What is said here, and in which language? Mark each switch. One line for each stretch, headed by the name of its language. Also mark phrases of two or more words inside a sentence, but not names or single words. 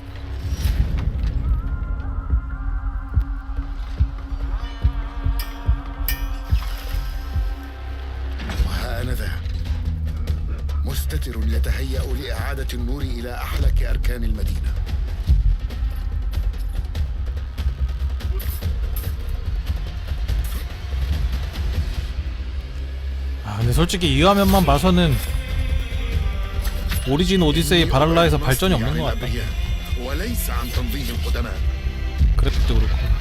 Arabic: وها أنا ذا مستتر يتهيأ لإعادة النور إلى أحلك أركان المدينة.
Korean: 근데 솔직히 이 화면만 봐서는 오리진 오디세이 바랄라에서 발전이 없는 것 같다.
Arabic: وليس عن تنظيم القدماء.
Korean: 그래픽도 그렇고.